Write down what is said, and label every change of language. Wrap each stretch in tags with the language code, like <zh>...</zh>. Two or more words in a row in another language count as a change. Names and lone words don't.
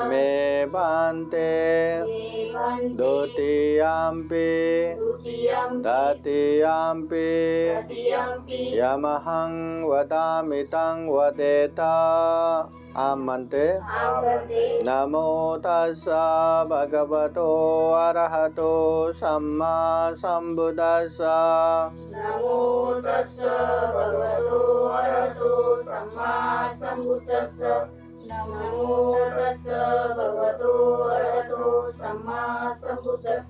<pi>मे भन्ते मे भन्ते। द्वितीयम्पि द्वितीयम्पि तृतीयम्पि तृतीयम्पि यमहं वदामि तं वदेत। आमन्ते आमन्ते। नमो तस्स भगवतो अरहतो सम्मा सम्बुद्धस्स नमो तस्स भगवतो अरहतो सम्मा सम्बुद्धस्स। नमो तस्स भगवतो अरहतो सम्मा सम्बुद्धस्स।</pi>